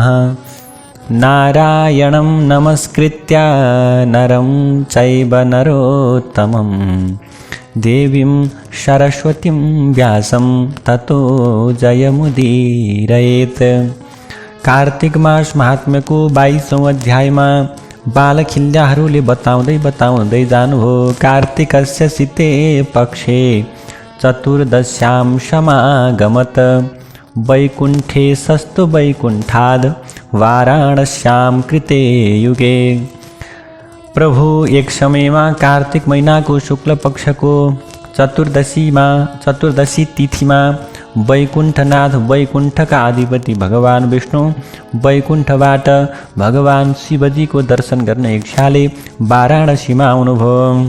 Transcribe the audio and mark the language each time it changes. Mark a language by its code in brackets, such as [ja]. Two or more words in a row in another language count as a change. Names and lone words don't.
[sa] नारायणं नमस्कृत्य नरं चैव नरोत्तमं देवीं सरस्वतीं व्यासं ततो जयमुदीरयेत्। [ne] कार्तिक मास महात्म्यको 22औं अध्यायमा बालखिल्याहरूले बताउँदै जानुभयो। [sa] कार्तिकस्य शीते पक्षे चतुर्दश्यां समागमत वैकुण्ठे सस्तु वैकुण्ठाद् वाराणस्यां कृते युगे। [ne] प्रभु एक समयमा कार्तिक महिनाको शुक्ल पक्षको चतुर्दशी तिथिमा वैकुण्ठनाथ वैकुण्ठका अधिपति भगवान विष्णु वैकुण्ठबाट भगवान शिवजीको दर्शन गर्न इच्छाले वाराणसीमा आउनुभयो।